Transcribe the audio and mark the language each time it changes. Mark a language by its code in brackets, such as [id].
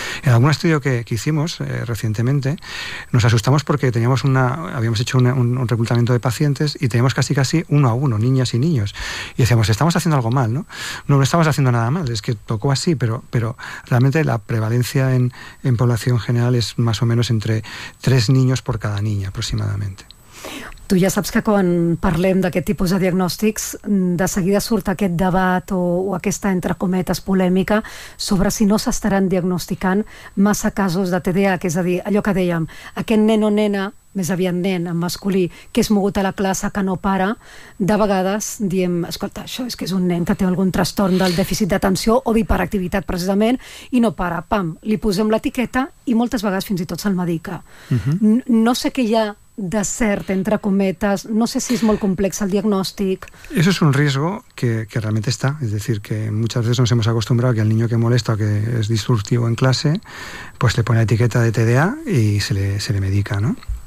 [es] En algún estudio que hicimos recientemente, nos asustamos porque habíamos hecho un reclutamiento de pacientes y teníamos casi casi uno a uno, niñas y niños. Y decíamos, estamos haciendo algo mal, ¿no? No estamos haciendo nada mal, es que tocó así, pero realmente la prevalencia en población general es más o menos entre tres niños [ca] per [es] cada niña, [ca] aproximadament. Tu ja saps que quan parlem d'aquest tipus de diagnòstics, de seguida surt aquest debat o aquesta, entre cometes, polèmica sobre si no s'estaran diagnosticant massa casos de TDAH, és a dir, allò que dèiem, aquest nen o nena, més aviat nen, en masculí, que és mogut a la classe, que no para, de vegades diem, escolta, això és que és un nen que té algun trastorn del dèficit d'atenció o d'hiperactivitat, precisament, i no para. Pam, li posem l'etiqueta i moltes vegades fins i tot se'l medica. No sé què hi ha de cert, entre cometes, no sé si [es] es muy complejo el diagnóstico. Eso es un riesgo que realmente está, es decir, que muchas veces nos hemos acostumbrado que al niño que molesta o que es disruptivo en clase, pues le pone la etiqueta de TDA y se le medica, ¿no?